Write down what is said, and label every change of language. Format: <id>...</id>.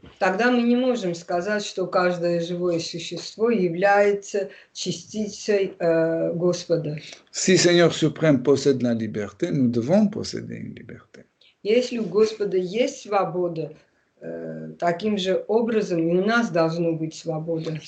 <ru>Тогда мы не можем сказать, что каждое живое существо является частицей Господа.</ru> <fr>Si Seigneur suprême possède la liberté, nous devons posséder une liberté.</fr> <ru>Если у Господа есть свобода, таким же образом и у нас должна быть свобода.</ru>